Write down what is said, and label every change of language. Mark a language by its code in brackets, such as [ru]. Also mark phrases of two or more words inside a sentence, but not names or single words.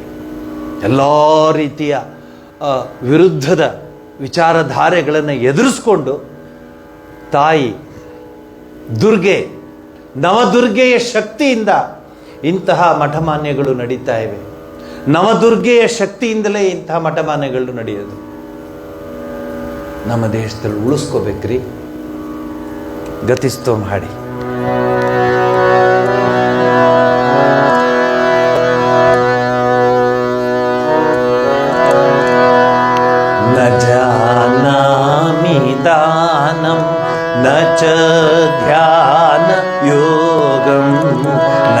[kn] ಎಲ್ಲ ರೀತಿಯ ವಿರುದ್ಧದ ವಿಚಾರಧಾರೆಗಳನ್ನು ಎದುರಿಸ್ಕೊಂಡು ತಾಯಿ ದುರ್ಗೆ, ನವದುರ್ಗೆಯ ಶಕ್ತಿಯಿಂದ ಇಂತಹ ಮಠಮಾನ್ಯಗಳು ನಡೀತಾ ಇವೆ. ನವದುರ್ಗೆಯ ಶಕ್ತಿಯಿಂದಲೇ ಇಂತಹ ಮಠಮಾನ್ಯಗಳು ನಡೆಯೋದು. ನಮ್ಮ ದೇಶದಲ್ಲಿ ಉಳಿಸ್ಕೋಬೇಕ್ರಿ. ಗತಿಸ್ತೋಮ್ ಹಾಡಿ. [sa] ನ ಜಾನಾಮಿ ದಾನಂ ನ ಚ ಧ್ಯಾನ ಯೋಗಂ, ನ